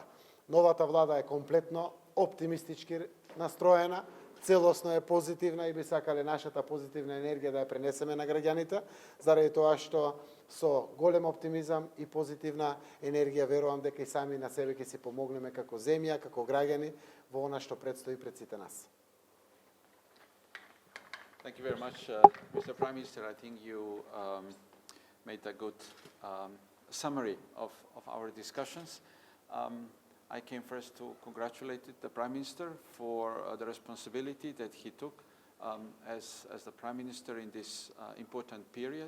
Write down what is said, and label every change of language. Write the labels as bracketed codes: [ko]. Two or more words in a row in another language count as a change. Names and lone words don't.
[mk] Новата влада е комплетно оптимистички настроена, целосно е позитивна и би сакале нашата позитивна енергија да ја пренесеме на граѓаните, заради тоа што со голем оптимизам и позитивна енергија верувам дека и сами на себе ќе си помогнеме како земја, како граѓани во она што предстои пред сите нас. [en] Thank you very much, Mr. Prime Minister. I think you made a good summary of our discussions. I came first to congratulate the Prime Minister for the responsibility that he took as the Prime Minister in this important period.